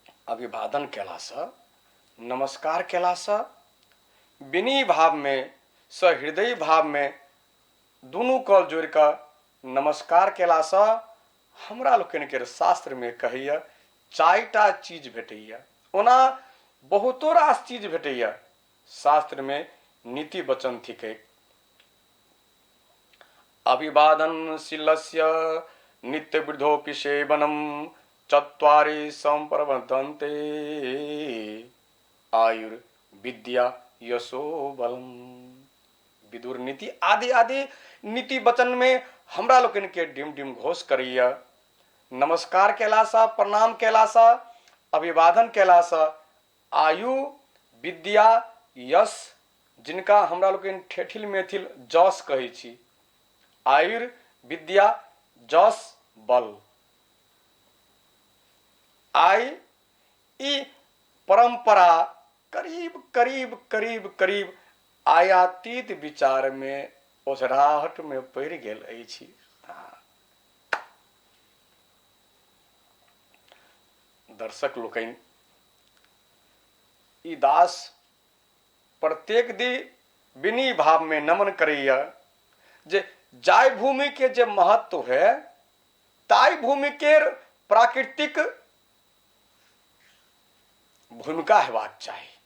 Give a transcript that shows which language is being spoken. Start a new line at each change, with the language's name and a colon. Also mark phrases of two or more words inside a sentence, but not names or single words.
Maithili: अभिवादन कैलास, नमस्कार कैलास, विनयी भाव में, सहृदय भाव में दोनों कल जोड़ कर नमस्कार कैलास। हमरा लोकन के शास्त्र में कहैया चारिटा चीज भेटैया, ओना बहुतो रास चीज भेटैया। शास्त्र में नीति वचन थिके।
Sanskrit: अभिवादन शीलस्य नित्य वृद्धोपि सेवनम चत्वारि संप्रवर्धन्ते आयुर्विद्या यशो बलम।
Maithili: विदुर नीति आदि आदि नीति वचन में हमरा लोकन के डिम डिम घोष करिया। नमस्कार कैलासा, प्रणाम कैलासा, अभिवादन कैलासा, आयु विद्या यश, जिनका हमरा लोकन ठेठिल मेथिल जस कहै छी, आयुर विद्या जस बल। आई ई परंपरा करीब करीब करीब करीब आयातीत विचार में ओझराहट में पड़ गेल अछि। दर्शक लोकनि, ई दास प्रत्येक दी विनयी भाव में नमन करैया जे जाय भूमि के जे महत्व है, ताई भूमि के प्राकृतिक भूमिका हेबाक चाही।